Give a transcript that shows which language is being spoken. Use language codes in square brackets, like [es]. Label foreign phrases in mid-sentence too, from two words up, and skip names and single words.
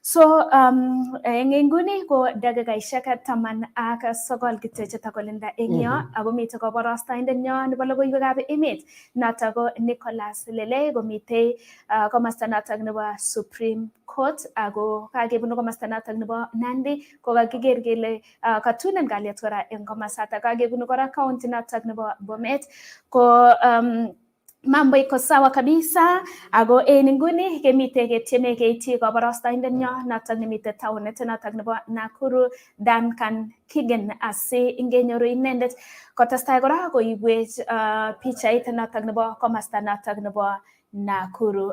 [kln] So eng inguni ko dakikaishek 19 kityo chetakolinda eng yo ako mitei kabarastaindet nyo nebo logoiwekab emet notok ko Nicholas Lele komitei komasta notok nebo Supreme Court ako kakebunu komasta notok nebo Nandi ko kakiker kele katunen kalyet kora eng komasatak kakebunu kora county notok nebo Bomet ko [sw] mambo iko sawa kabisa [kln] ako en inguni kemite ketieme keityi kabarastaindet nyo notok nemite taunit notok nebo Nakuru Duncan Kigen asi ingenyoru inendet kotestai kora koibwech pichait notok nebo komasta notok nebo Nakuru.